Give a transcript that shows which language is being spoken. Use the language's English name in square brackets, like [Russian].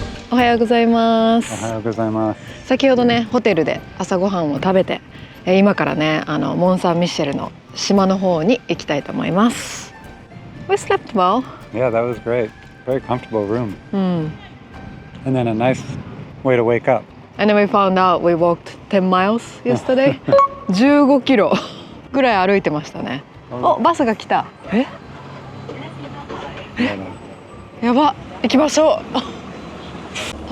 [Japanese] おはようございまおす。はようございます。先ほどねホテルで朝ごはんを食べて、今からねモン・サン・ミッシェルの島の方に行きたいと思います。 [English] We slept well. Yeah, that was great. Very comfortable room. [Japanese] うん。 [English] And then a nice way to wake up. And then we found out we walked 10 miles yesterday. [Japanese] 15キロぐらい歩いてましたね。お、バスが来た。やば、行きましょう。